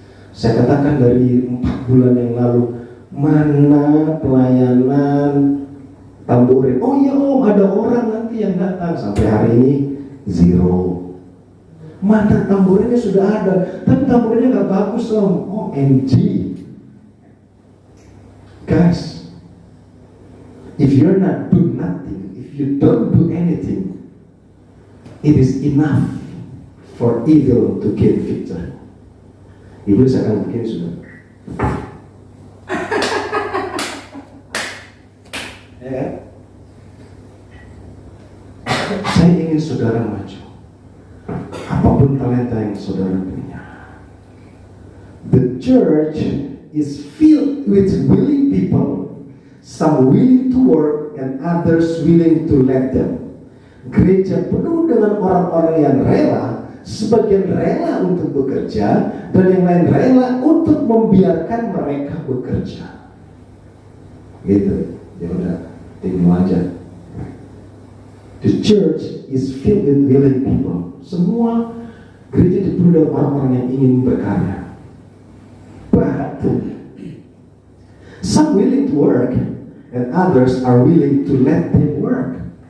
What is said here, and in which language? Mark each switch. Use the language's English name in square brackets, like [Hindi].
[Indonesian] Saya katakan dari 4 bulan yang lalu, mana pelayanan tamburin? Oh iya om, ada orang nanti yang datang. Sampai hari ini 0. Mana tamburinnya sudah ada, tapi tamburinnya gak bagus om. [English] OMG. Guys, if you're not do nothing, if you don't do anything, it is enough for evil to gain victory. [Indonesian] Iblis akan begini, saudara. Ya kan? Saya ingin saudara maju. Apapun talenta yang saudara punya. [English] The church is filled with willing people, some willing to work and others willing to let them. [Indonesian] Gereja penuh dengan orang-orang yang rela, sebagian rela untuk bekerja dan yang lain rela untuk membiarkan mereka bekerja. Gitu. Ya udah, tinggal aja. [English] The church is filled with willing people. [Indonesian] Semua gereja dipenuhi dengan orang-orang yang ingin berkarya. [English] But some willing to work and others are willing to let them work.